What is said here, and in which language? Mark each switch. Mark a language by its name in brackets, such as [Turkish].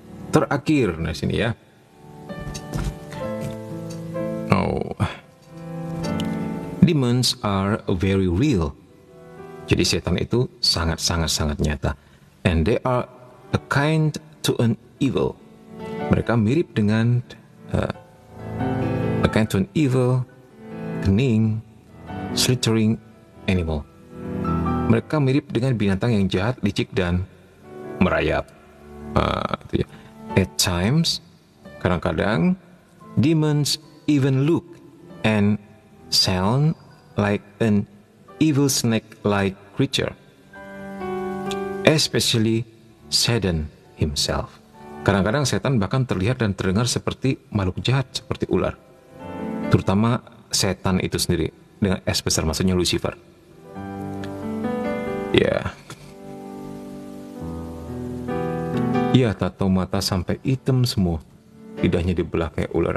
[Indonesian] terakhir di sini ya. [English] Oh, demons are very real. [Indonesian] Jadi setan itu sangat nyata. [English] And they are a kind to an evil. [Indonesian] Mereka mirip dengan [English] a kind to an evil, cunning, slithering animal. [Indonesian] Mereka mirip dengan binatang yang jahat, licik, dan merayap. Itu ya. [English] At times, [Indonesian] kadang-kadang, [English] demons even look and sound like an evil snake-like creature, especially Satan himself. [Indonesian] Kadang-kadang setan bahkan terlihat dan terdengar seperti makhluk jahat, seperti ular. Terutama setan itu sendiri, dengan S besar, maksudnya Lucifer. Ya, tato mata sampai hitam semua. Lidahnya dibelah kayak ular.